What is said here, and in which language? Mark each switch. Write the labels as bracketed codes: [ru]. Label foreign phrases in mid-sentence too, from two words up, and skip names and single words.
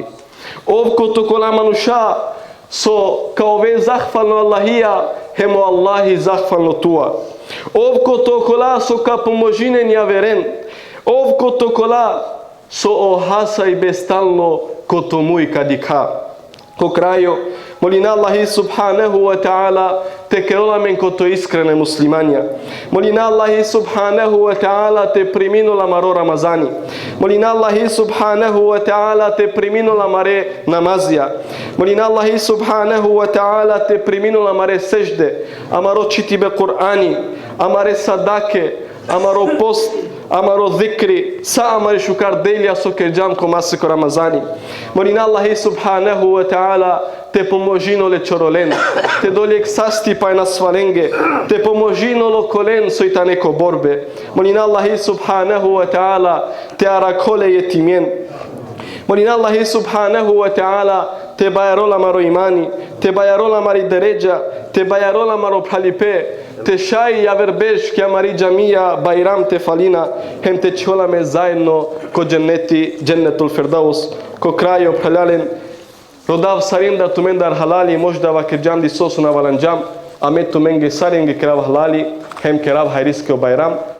[rom] Ov kotokola manusha so kao ve zahvalno Allahija, hemo Allahi zahvalno tua. Ov kotokola so ka pomožinen javeren. Ov kotokola so ohasa i bestalno kotomu i kadika. Ko kraju, molina Allahi [ar] سبحانه و تعالى [rom] te kerola men koto iskrene muslimanja. Molina Allahi [ar] سبحانه و تعالى [rom] te priminula maro Ramazani. Molina Allahi [ar] سبحانه و تعالى [rom] te priminula mare namazija. Molina Allahi subhanahu wa ta'ala te priminula mare sežde, amaro čitibe Kur'ani, amare sadake, amaro post, amaro dhikri, sa amare shukar delja so kerjam ko masiko Ramazani. Molina Allahi [ar] سبحانه و تعالى [rom] te pomožino le čorolen, te doljeg sasti pa na svalenge, te pomožino lo kolen so i ta neko borbe. Molina Allahi [ar] سبحانه و تعالى [rom] te arakole jetimjen. Molina Allahi [ar] سبحانه و تعالى [rom] te bajarola maro imani, te bajarola mari deređa, te bajarola maro pralipe, te šaj javerbež kja mari džamija bajram te falina, hem te čolame zajedno ko dženneti, [ar] جنة الفردوس, [rom] ko krajo praljalen, rodav sarim da tumen dar halali, možda vakirjam di sosu na valanjam, a me tumen ge sarim ge kerav halali, hem kerav hajriske o bajram.